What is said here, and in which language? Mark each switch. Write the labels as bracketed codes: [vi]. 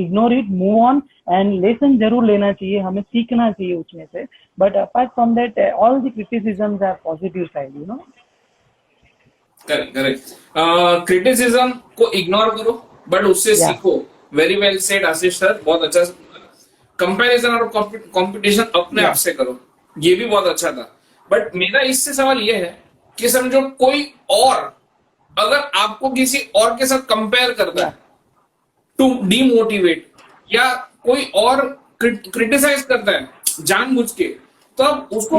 [en] Ignore it, move on, and lesson [hi] जरूर लेना चाहिए, हमें सीखना चाहिए उसमें से. [en] But apart from that, all the criticisms are positive side. Correct. [hi] Criticism को इग्नोर करो बट उससे [en] Yeah. [hi] सीखो. [en] very well said [hi] आशीष सर, बहुत अच्छा. कंपैरिजन और कंपटीशन अपने [en] Yeah. [hi] आप से करो, ये भी बहुत अच्छा था. बट मेरा इससे सवाल ये है कि समझो कोई और अगर आपको किसी और के साथ कंपेयर करता है [en] to demotivate, [hi] या कोई और क्रिटिसाइज करता है जानबूझ के, तो आप उसको